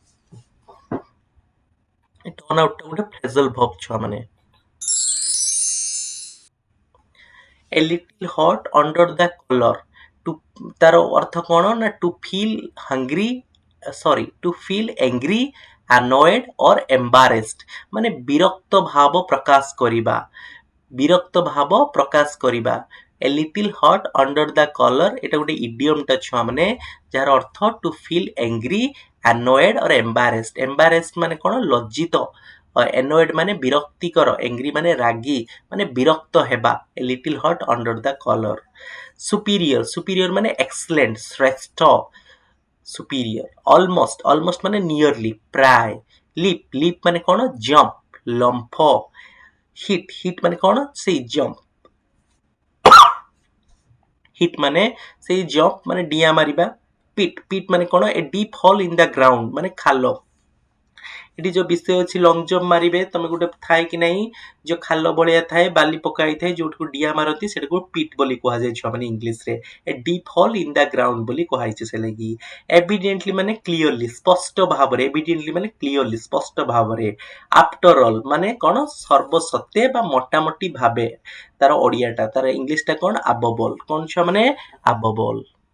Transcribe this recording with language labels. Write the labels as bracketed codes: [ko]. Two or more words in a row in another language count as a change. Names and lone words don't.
[en] turn out [or] ଗୋଟେ [en] phrasal verb [or] ଛୁଆ ମାନେ. [en] a little hot under the collar, [or] ତାର ଅର୍ଥ କ'ଣ? [en] ନା to feel angry, annoyed or embarrassed [or] ମାନେ ବିରକ୍ତ ଭାବ ପ୍ରକାଶ କରିବା. [en] A little hot under the collar [or] ଏଟା ଗୋଟେ ଇଡିୟମଟା ଛୁଆ ମାନେ, ଯାହାର ଅର୍ଥ [en] to feel angry, annoyed or embarrassed. [or] ମାନେ କ'ଣ? ଲଜ୍ଜିତ annoyed ମାନେ ବିରକ୍ତିକର, angry ମାନେ ରାଗି, ମାନେ ବିରକ୍ତ ହେବା, [en] a little hot under the collar. superior ମାନେ excellent, ଶ୍ରେଷ୍ଠ, superior. almost ମାନେ nearly, [or] ପ୍ରାୟ, leap ମାନେ କଣ jump, ଲମ୍ଫ, hit ମାନେ କଣ ସେଇ jump, hit ମାନେ ସେଇ jump ମାନେ ଡିଆଁ ମାରିବା, pit ମାନେ କଣ [en] a deep hole in the ground [or] ମାନେ ଖାଲ, ଏଠି ଯୋଉ ବିଷୟ ଅଛି [en] long jump [or] ମାରିବେ, ତମେ ଗୋଟେ ଥାଏ କି ନାହିଁ ଯୋଉ ଖାଲ ଭଳିଆ ଥାଏ, ବାଲି ପକା ହେଇଥାଏ, ଯୋଉଠିକୁ ଡିଆଁ ମାରନ୍ତି ସେଟାକୁ ପିଟ୍ ବୋଲି କୁହାଯାଏ ଛୁଆମାନେ ଇଂଲିଶରେ, [en] a deep hole in the ground [or] ବୋଲି କୁହାଯାଇଛି ସେ ଲାଗି। ଏଭିଡେଣ୍ଟଲି ମାନେ କ୍ଲିୟରଲି, ସ୍ପଷ୍ଟ ଭାବରେ, ଏଭିଡେଣ୍ଟଲି ମାନେ କ୍ଲିୟରଲି, ସ୍ପଷ୍ଟ ଭାବରେ, [en] after all [or] ମାନେ କଣ ସର୍ବସତ୍ତ୍ୱେ ବା ମୋଟାମୋଟି ଭାବେ, ତାର ଓଡିଆଟା, ତାର ଇଂଲିଶଟା କଣ [en] above all, [or] କଣ ଛୁଆ ମାନେ [en] above all.